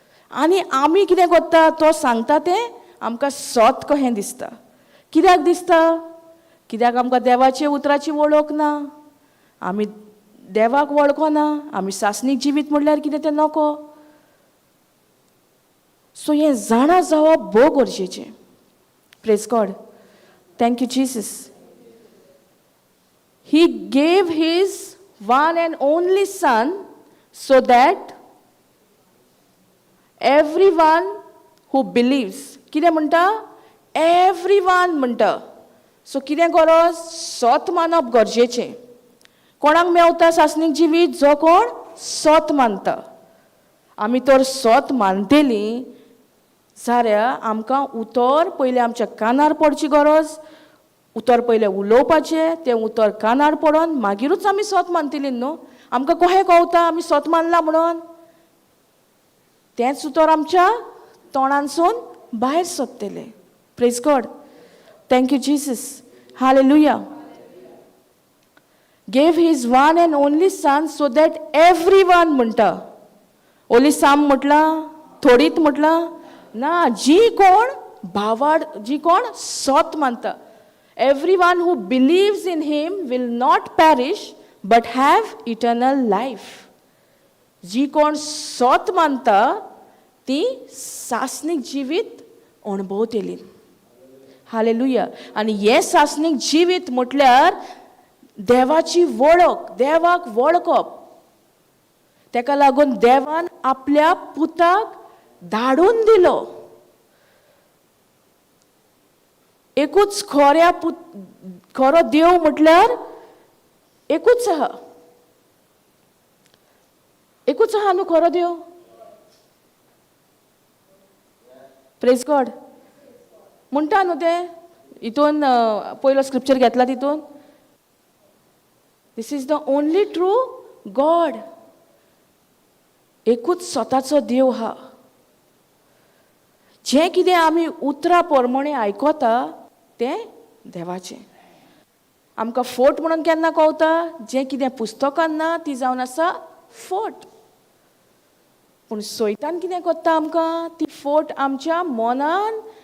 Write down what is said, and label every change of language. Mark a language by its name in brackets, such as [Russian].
[Goan Konkani] आनी आमी कितें करता? तो सांगता तें आमकां सत कशें दिसता. कित्याक दिसता? कित्याक आमकां देवाचे उतराची वळख ना, आमी देवाक वळखना, आमी सासणीक जिवीत म्हणल्यार कितें तें नको. सो हें जाणा जावप भोव गरजेचें. [English] Praise God. Thank you Jesus. He gave his one and only son so that every one who believes. [Goan Konkani] कितें म्हणटा? [English] every one [Goan Konkani] म्हणटा. सो कितें गरज? सत मानप गरजेचें. कोणाक मेवता सासणीक जिवीत? जो कोण सत मानता. आमी तर सत मानतेलीं जाल्यार आमकां उतर पयलें आमच्या कानार पडची गरज. उतर पयलें उलोवपाचें, तें उतर कानार पडोन मागीरूच आमी सत मानतलीं न्हू. आमकां कशें कळटा आमी सत मानला म्हणून? तेंच उतर आमच्या तोंडांसून भायर सरतलें. [English] Praise God. Thank you Jesus. [Goan Konkani] Hallelujah. [English] gave his one and only son so that everyone [Goan Konkani] म्हणटा. ओली साम म्हटला? थोडीत म्हटला? ना. जी कोण भावाड, जी कोण सत मानता. [English] Everyone who believes in him will not perish but have eternal life. [Goan Konkani] जी कोण सत मानता ती सासणीक जिवीत अणभवतली. हालेलुया. आनी हे सासणीक जिवीत म्हटल्यार देवाची वळख, देवाक वळखप. तेका लागून देवान आपल्या पुताक धाडून दिलो. एकूच खरो देव म्हटल्यार एकूच आहा. एकूच आहा न्हू खरो देव. [English] Praise God. [Goan Konkani] म्हणटा न्हू ते हितून पयलो स्क्रिप्चर घेतला तितून [English] This is the only true God. [Goan Konkani] एकूच स्वताचो देव हा. जें कितें आमी उतरां प्रमाणे आयकोता तें देवाचें. आमकां फोट म्हणून केन्ना कळटा? जें कितें पुस्तकान ना ती जावन आसा फोट. पूण सैतान कितें करता आमकां? ती फोट आमच्या मनान